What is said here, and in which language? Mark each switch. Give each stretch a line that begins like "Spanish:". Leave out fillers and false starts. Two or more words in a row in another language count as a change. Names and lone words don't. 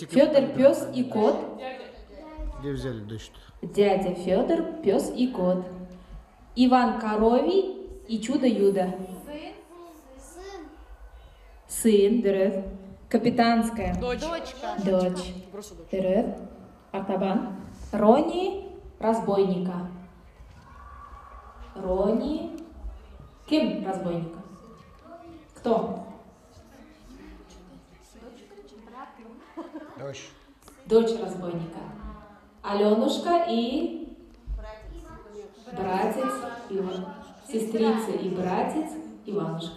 Russian: Федор, пес и кот. Где взяли дочь? Дядя Федор, пес и кот. Иван Коровий и Чудо-Юдо.
Tatar: Сын, дөрес.
Russian: Капитанская. Дочка. Дочь.
Tatar: Дөрес. Артабан. Рони, разбойника.
Russian: Рони. Кем разбойника? Кто? Дочь. Дочь разбойника. Аленушка и братец Иван. Сестрица и братец Иванушка.